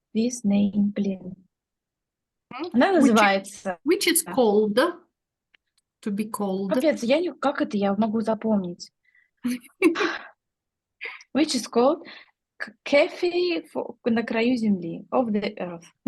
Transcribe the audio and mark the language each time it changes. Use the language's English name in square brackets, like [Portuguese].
[English] This name, [Russian] блин. Она называется. [English] Which is called to be called. [Russian] Капец, как это я могу запомнить? [English] Which is called Cafe [Russian] на краю земли, [English] of the earth.